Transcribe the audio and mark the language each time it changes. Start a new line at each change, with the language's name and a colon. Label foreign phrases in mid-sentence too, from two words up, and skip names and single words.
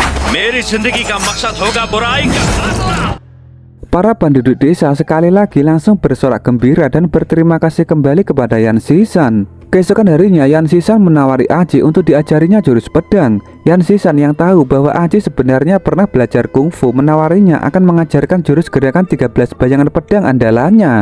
Hindi: मेरी जिंदगी का मकसद होगा बुराई का खात्मा।
Indonesian: Para penduduk desa sekali lagi langsung bersorak gembira dan berterima kasih kembali kepada Yan Xishan. Keesokan harinya Yan Xishan menawari Aji untuk diajarinya jurus pedang. Yan Xishan yang tahu bahwa Aji sebenarnya pernah belajar kungfu menawarinya akan mengajarkan jurus gerakan 13 bayangan pedang andalannya.